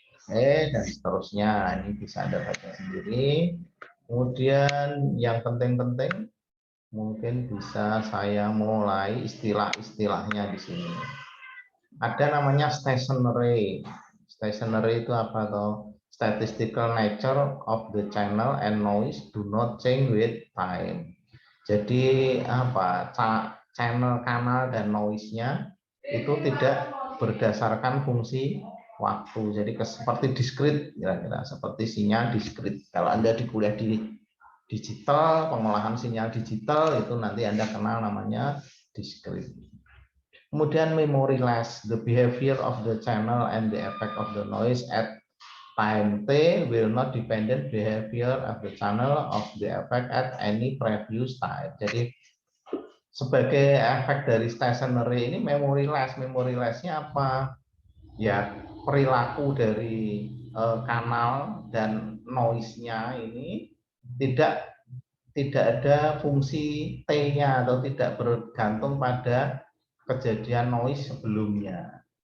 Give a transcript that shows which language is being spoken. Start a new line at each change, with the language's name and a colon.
Indonesian: Dan seterusnya, ini bisa Anda baca sendiri. Kemudian yang penting-penting mungkin bisa saya mulai istilah-istilahnya di sini. Ada namanya stationary. Stationary itu apa toh?
English: Statistical nature of the channel and noise do not change with time.
Indonesian: Jadi apa? Channel, kanal dan noise-nya itu tidak berdasarkan fungsi waktu. Jadi seperti diskrit, kira-kira seperti sinyal diskrit. Kalau Anda di kuliah di digital, pengolahan sinyal digital, itu nanti Anda kenal namanya diskrit.
English: Kemudian memoryless, the behavior of the channel and the effect of the noise at time t will not dependent behavior of the channel of the effect at any previous time.
Indonesian: Jadi sebagai efek dari stationary ini memoryless. Memorylessnya apa? Ya, perilaku dari kanal dan noise-nya ini tidak ada fungsi T-nya atau tidak bergantung pada kejadian noise sebelumnya.